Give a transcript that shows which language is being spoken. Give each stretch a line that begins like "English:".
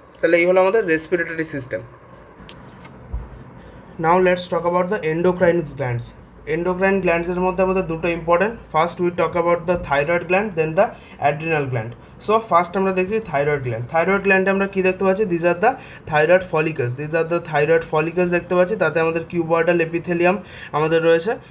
Bangla: তাহলে এই হলো আমাদের respiratory system.
English: Now let's talk about the endocrine glands. Endocrine glands
Bangla: এর মধ্যে আমাদের দুটো important.
English: First we talk about the thyroid gland, then the adrenal gland.
Bangla: So first আমরা দেখছি থাইরয়েড গ্ল্যান্ড. থাইরয়েড গ্ল্যান্ডে আমরা কী দেখতে পাচ্ছি?
English: These are the thyroid follicles.
Bangla: Thyroid follicles দেখতে পাচ্ছি. তাতে আমাদের কিউবয়েডাল এপিথেলিয়াম আমাদের রয়েছে.